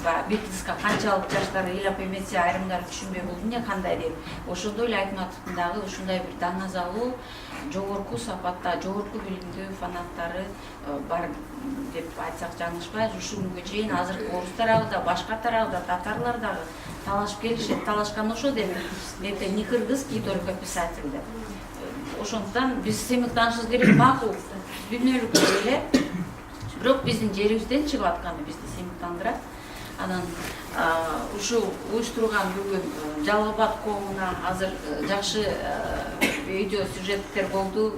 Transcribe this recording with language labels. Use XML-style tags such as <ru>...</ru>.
<ky>Битлзга канчалык жаштар ыйлап эметсе, айрымдар түшүнбөй бул эмне кандай деп. Ошондой эле Айтматовдун дагы ушундай бир даңазалуу, жогорку сапатта, жогорку билимдүү фанаттары бар деп айтсак жаңылышпайбыз. Ушул күнгө чейин азыркы орус тарабы да, башка тарабы да, татарлар дагы талашып келишет. Талашкан ошо деп.</ky> <ru>Это не кыргызский только писатель</ru> <ky>деп. Ошондуктан биз сыймыктанышыбыз керек, макул, дүйнөлүк эле. Бирок биздин жерибизден чыгып атканы бизди сыймыктандырат. Анан ушул уюштурган бүгүн Жалал-Абад коомуна азыр жакшы видео сюжеттер болду.</ky>